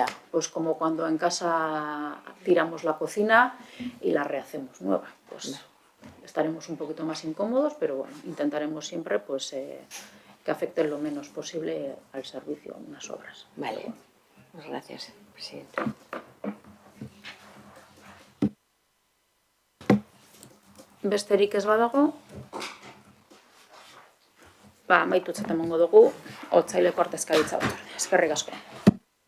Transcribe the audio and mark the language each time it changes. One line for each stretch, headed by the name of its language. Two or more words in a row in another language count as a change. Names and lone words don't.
Spanish: pues como cuando en casa tiramos la cocina y la rehacemos nueva, pues estaremos un poquito más incómodos, pero bueno, intentaremos siempre pues que afecten lo menos posible al servicio unas obras. Vale, pues gracias, presidente.
Basque: Besterik ez badago, amaitutzat emango dugu, otsaileko artezkaritza batzordea. Eskerrik asko.